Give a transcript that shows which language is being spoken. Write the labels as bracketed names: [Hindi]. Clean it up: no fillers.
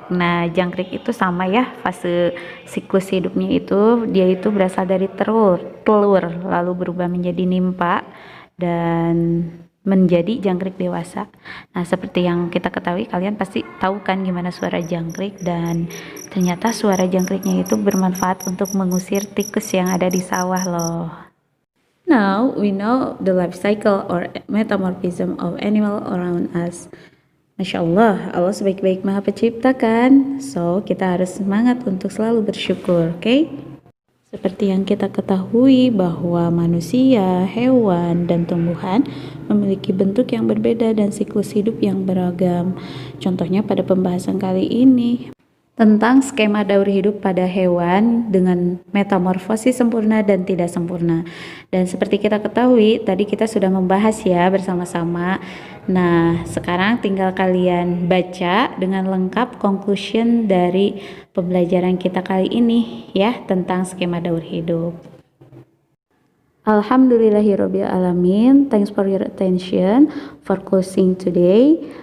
[Indonesian] Nah, jangkrik itu sama ya, fase siklus hidupnya itu dia itu berasal dari telur lalu berubah menjadi nimpa dan menjadi jangkrik dewasa. Nah, seperti yang kita ketahui, kalian pasti tahu kan gimana suara jangkrik, dan ternyata suara jangkriknya itu bermanfaat untuk mengusir tikus yang ada di sawah loh. [English] Now we know the life cycle or metamorphism of animal around us. [Indonesian] Masya Allah, Allah sebaik-baik Maha Pencipta kan? So, kita harus semangat untuk selalu bersyukur, oke? Seperti yang kita ketahui bahwa manusia, hewan, dan tumbuhan memiliki bentuk yang berbeda dan siklus hidup yang beragam. Contohnya pada pembahasan kali ini tentang skema daur hidup pada hewan dengan metamorfosis sempurna dan tidak sempurna. Dan seperti kita ketahui, tadi kita sudah membahas ya bersama-sama. Nah, sekarang tinggal kalian baca dengan lengkap conclusion dari pembelajaran kita kali ini ya tentang skema daur hidup. Alhamdulillahirabbil alamin. [English] Thanks for your attention for closing today.